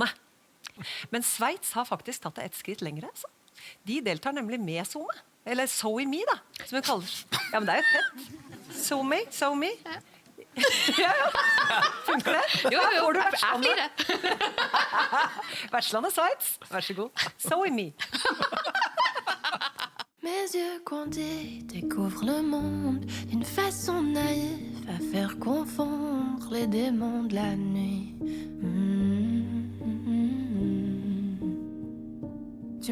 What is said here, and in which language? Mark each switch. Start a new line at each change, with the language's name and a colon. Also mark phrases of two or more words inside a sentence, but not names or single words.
Norwegian: Men Sveits har faktisk tatt det et skritt lengre. Altså. De deltar nemlig med Zoome. Eller SoMe, da, som hun kaller. Ja, men det er jo fett. SoMe. Ja. Funker det? Jo, Får du jeg vertslandet? blir det. Vertslandet Sveits. Vær så god. SoMe.
French: Mes yeux condés découvrent le monde d'une façon naïve à faire confondre les démons de la nuit.